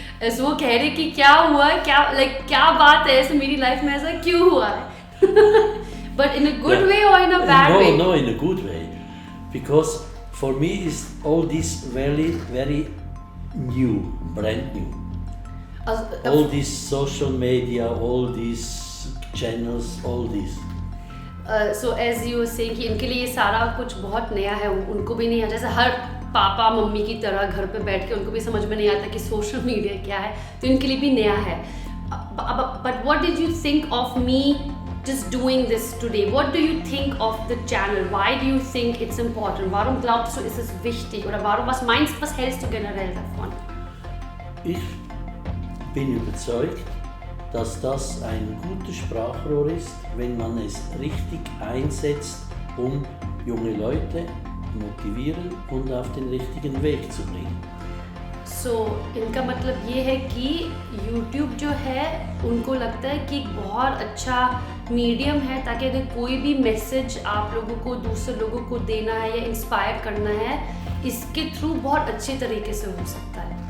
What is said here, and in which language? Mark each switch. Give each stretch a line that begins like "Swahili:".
Hindi: ऐसे वो कह रहे कि क्या हुआ, क्या बात है ऐसे मेरी लाइफ में ऐसा क्यों हुआ है.
English: But in a good Yeah. way or in a bad no, way? No, in a good way. Because for me is all this very, very new, brand new. All these social media, all these channels, all this. So as you were saying
Hindi: कि इनके लिए ये सारा कुछ बहुत नया है, उनको भी नहीं है. जैसे हर पापा मम्मी की तरह घर पे बैठ के उनको भी समझ में नहीं आता कि सोशल मीडिया क्या है, तो इनके लिए भी नया है.
English: But what did you think of me just doing this today? What do you think of the channel? Why do you think it's important?
German: Warum glaubst du, ist es wichtig? Oder was meinst du, was hältst du generell davon? Ich bin überzeugt, dass das ein gutes Sprachrohr ist, wenn man es richtig einsetzt, um junge Leute motivieren und auf den richtigen Weg zu bringen.
Hindi: So, इनका मतलब ये है कि YouTube जो है उनको लगता है कि एक बहुत अच्छा मीडियम है, ताकि अगर कोई भी मैसेज आप लोगों को दूसरे लोगों को देना है या इंस्पायर करना है, इसके थ्रू बहुत अच्छे तरीके से हो सकता है.